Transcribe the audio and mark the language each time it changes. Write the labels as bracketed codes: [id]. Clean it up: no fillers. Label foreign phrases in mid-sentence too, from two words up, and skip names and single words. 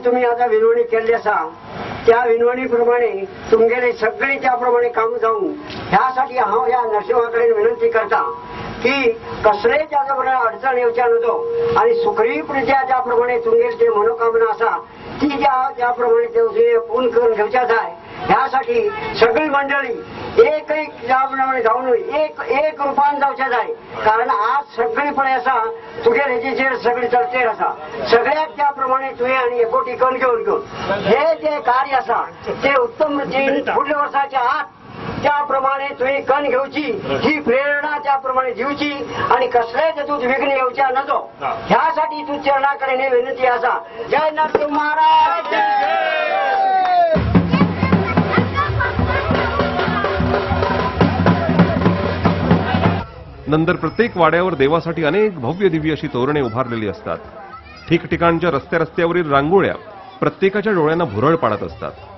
[kok] आतां विनवणी केल्ली आसा त्या विनवणी प्रमाणे तुमगेले सगळे त्या प्रमाणे काम जावं ह्यासाठी हांव ह्या नरसिंहा कडेन विनंती करता की कसलेय त्याच्या बरोबर अडचण येवच्या नजो आणि सुखरीपरित्या ज्या प्रमाणे तुमगेली जी मनोकामना आसा ती त्या प्रमाणे ते पूर्ण करून घेवच्या जाय ह्यासाठी सगळी मंडळी एक ज्याप्रमाणे जाऊन एक रूपान जावचे जाय कारण आज सगळीपणे आसा तुगे हेजेचेर सगळी चर्चेर आसा सगळ्याक त्या प्रमाणे तुवें आनी एकोटी करून घेवन हे जे कार्य आसा ते उत्तम रितीन फुडल्या वर्साच्या आत त्याप्रमाणे तुवें कण घेवची ही प्रेरणा त्याप्रमाणे दिवची आणि कसलेय तेतूंत विघ्न येवच्या नजो ह्यासाठी तू चरणा कडेन विनंती आसा जय नरसिंह महाराज [mr] नंतर प्रत्येक वाड्यावर देवासाठी अनेक भव्य दिव्य अशी तोरणे उभारलेली असतात. ठिकठिकाणच्या रस्त्यावरील रांगोळ्या प्रत्येकाच्या डोळ्यांना भुरळ पाडत असतात.